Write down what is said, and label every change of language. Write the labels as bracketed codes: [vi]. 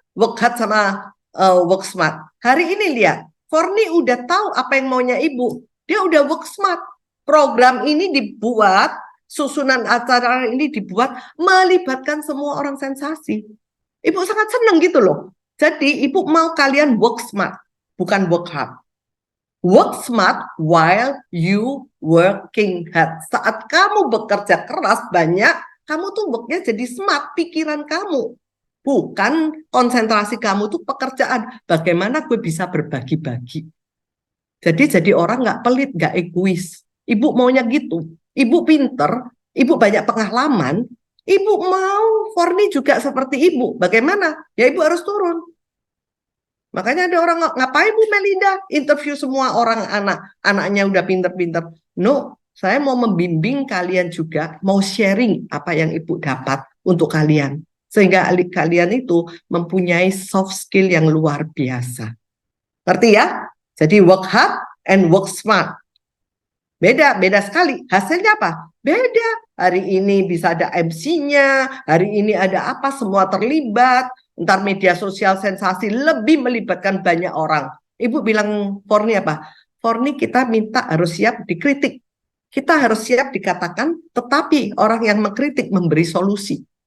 [en] Work hard [id] sama [en] work smart. [id] Hari ini lihat, Forni udah tahu apa yang maunya ibu. Dia udah work smart. Program ini dibuat, susunan acara ini dibuat, melibatkan semua orang sensasi. Ibu sangat senang gitu loh. Jadi ibu mau kalian [en] work smart, [id] bukan [en] work hard. Work smart while you working hard. [id] Saat kamu bekerja keras banyak, kamu tuh worknya jadi smart, pikiran kamu. Bukan konsentrasi kamu tuh pekerjaan. Bagaimana gue bisa berbagi-bagi. Jadi orang nggak pelit, nggak egois. Ibu maunya gitu. Ibu pinter, ibu banyak pengalaman. Ibu mau Forni juga seperti ibu. Bagaimana? Ya ibu harus turun. Makanya ada orang, ngapain Bu Melinda interview semua orang anaknya udah pinter-pinter. No, saya mau membimbing kalian juga, mau sharing apa yang ibu dapat untuk kalian. Sehingga kalian itu mempunyai soft skill yang luar biasa. Ngerti ya? Jadi [en] work hard and work smart. [id] Beda sekali. Hasilnya apa? Beda. Hari ini bisa ada MC-nya, hari ini ada apa, semua terlibat. Ntar media sosial sensasi lebih melibatkan banyak orang. Ibu bilang Forni apa? Forni kita minta harus siap dikritik. Kita harus siap dikatakan, tetapi orang yang mengkritik memberi solusi.